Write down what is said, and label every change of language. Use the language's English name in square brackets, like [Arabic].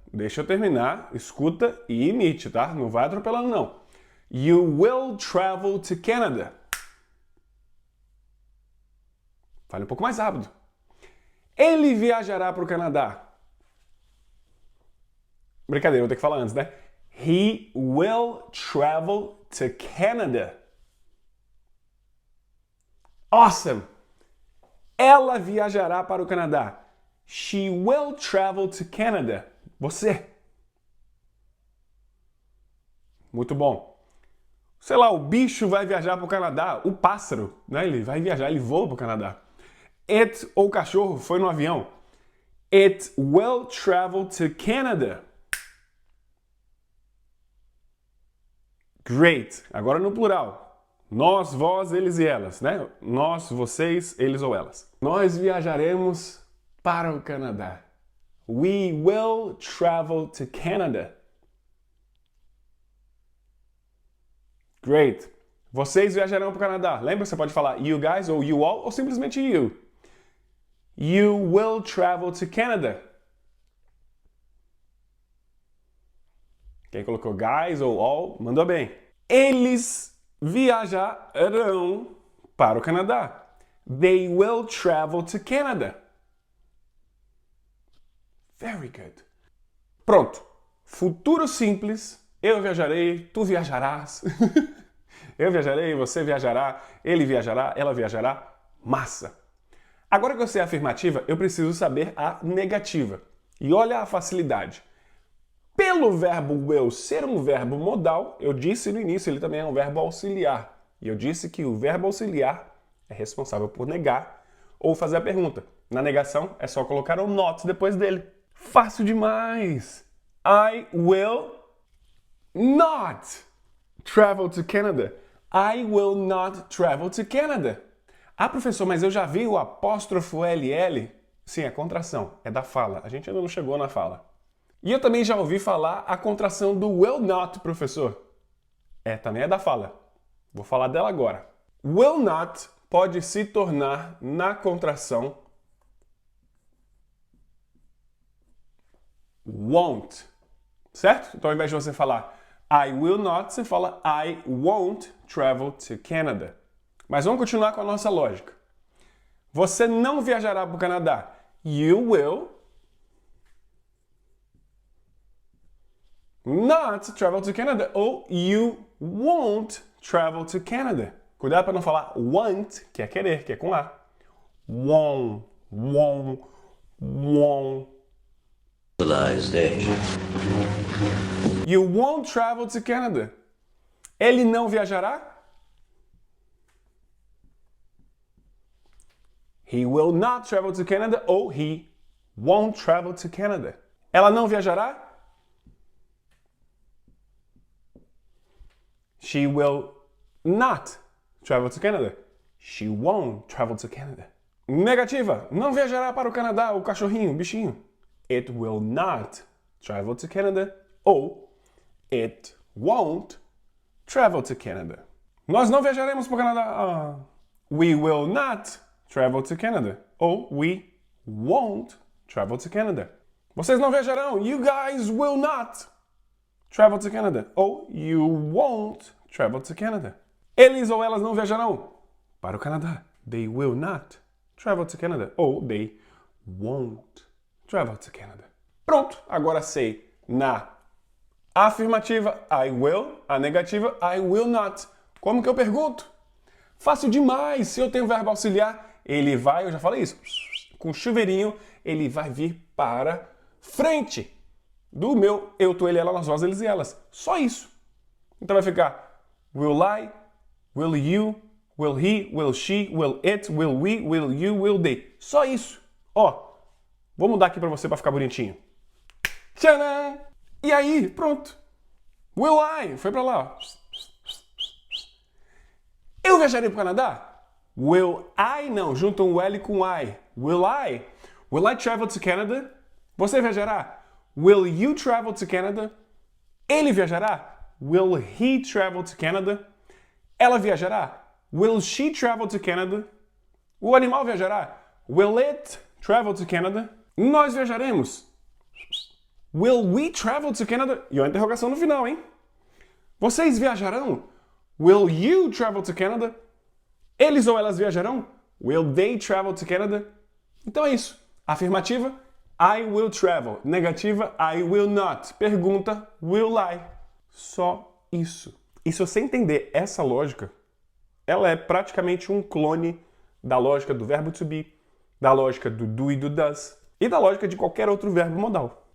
[Portuguese] Deixa eu terminar, escuta e imite, tá? Não vai atropelando, não. [English] You will travel to Canada. [Portuguese] Fale um pouco mais rápido. Ele viajará para o Canadá. Brincadeira, vou ter que falar antes, né? [English] He will travel to Canada. Awesome! [Portuguese] Ela viajará para o Canadá. [English] She will travel to Canada. [Portuguese] Você. Muito bom. Sei lá, o bicho vai viajar para o Canadá. O pássaro, né? Ele vai viajar, ele voa para o Canadá. It, ou o cachorro, foi no avião. [English] It will travel to Canada. [Portuguese] Great. Agora no plural. Nós, vós, eles e elas, né? Nós, vocês, eles ou elas. Nós viajaremos para o Canadá. [English] We will travel to Canada. Great. [Portuguese] Vocês viajarão para o Canadá. Lembra? Você pode falar you guys ou you all ou simplesmente you. [English] You will travel to Canada. [Portuguese] Quem colocou guys ou all, mandou bem. Eles viajarão para o Canadá. [English] They will travel to Canada. Very good. [Portuguese] Pronto. Futuro simples. Eu viajarei, tu viajarás. Eu viajarei, você viajará, ele viajará, ela viajará. Massa. Agora que eu sei a afirmativa, eu preciso saber a negativa. E olha a facilidade. Pelo verbo will ser um verbo modal, eu disse no início, ele também é um verbo auxiliar. E eu disse que o verbo auxiliar é responsável por negar ou fazer a pergunta. Na negação, é só colocar o not depois dele. Fácil demais! [English] I will not travel to Canada. I will not travel to Canada. [Portuguese] Ah, professor, mas eu já vi o apóstrofo LL. Sim, é contração, é da fala. A gente ainda não chegou na fala. E eu também já ouvi falar a contração do will not, professor. Também é da fala. Vou falar dela agora. Will not pode se tornar na contração won't. Certo? Então, ao invés de você falar I will not, você fala [English] I won't travel to Canada. [Portuguese] Mas vamos continuar com a nossa lógica. Você não viajará para o Canadá. [English] You will not travel to Canada. Ou you won't travel to Canada. [Portuguese] Cuidado para não falar want, que é querer, que é com A. [English] Won't, won't, won't. You won't travel to Canada. [Portuguese] Ele não viajará? [English] He will not travel to Canada ou he won't travel to Canada. [Portuguese] Ela não viajará? [English] She will not travel to Canada. She won't travel to Canada. [Portuguese] Negativa. Não viajará para o Canadá o cachorrinho, o bichinho. [English] It will not travel to Canada ou it won't travel to Canada. [Portuguese] Nós não viajaremos para o Canadá. [English] We will not travel to Canada. Ou we won't travel to Canada. [Portuguese] Vocês não viajarão. [English] You guys will not travel to Canada. Ou you won't travel to Canada. [Portuguese] Eles ou elas não viajarão para o Canadá. [English] They will not travel to Canada. Ou they won't travel to Canada. [Portuguese] Pronto, agora sei na afirmativa I will, a negativa I will not. Como que eu pergunto? Fácil demais. Se eu tenho verbo auxiliar, ele vai, eu já falei isso, com chuveirinho, ele vai vir para frente do meu eu, tu, ele, ela, nós, vós, eles e elas. Só isso. Então vai ficar [English] will I, will you, will he, will she, will it, will we, will you, will they. [Portuguese] Só isso. Ó, vou mudar aqui para você para ficar bonitinho. Tcharam! E aí, pronto. Will I, foi para lá. Eu viajarei para o Canadá? Will I, não, junta um L com I. [English] Will I? Will I travel to Canada? [Portuguese] Você viajará? [English] Will you travel to Canada? [Portuguese] Ele viajará? [English] Will he travel to Canada? [Portuguese] Ela viajará? [English] Will she travel to Canada? [Portuguese] O animal viajará? [English] Will it travel to Canada? [Portuguese] Nós viajaremos? [English] Will we travel to Canada? [Portuguese] E uma interrogação no final, hein? Vocês viajarão? [English] Will you travel to Canada? [Portuguese] Eles ou elas viajarão? [English] Will they travel to Canada? [Portuguese] Então é isso. [English] Afirmativa, I will travel. Negativa, I will not. [Portuguese] Pergunta, will I. Só isso. E se você entender essa lógica, ela é praticamente um clone da lógica do verbo to be, da lógica do do e do does, e da lógica de qualquer outro verbo modal.